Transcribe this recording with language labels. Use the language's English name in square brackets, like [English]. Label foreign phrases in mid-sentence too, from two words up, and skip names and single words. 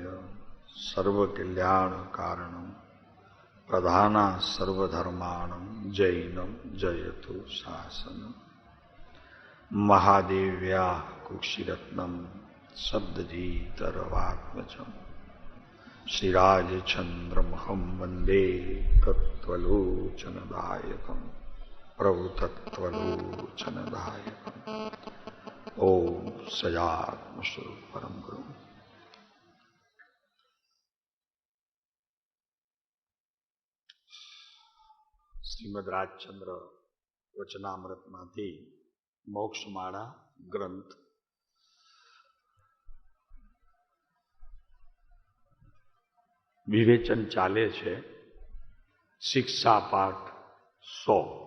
[Sanskrit] सर्वकल्याण कारणम प्रधाना सर्वधर्माणं जैनम जयतु शासनम महादेव्या कुक्षिरत्नम शब्दजीतरवात्मजम् श्रीराजचंद्रमहं वंदे तत्त्वलोचनदायकं प्रभुतत्त्वलोचनदायकम् ओम सजात्मस्वरूप परम गुरु। [Gujarati] श्रीमद રાજચંદ્ર વચનામૃતમાંથી મોક્ષમાળા ગ્રંથ વિવેચન ચાલે છે। શિક્ષા પાઠ 100।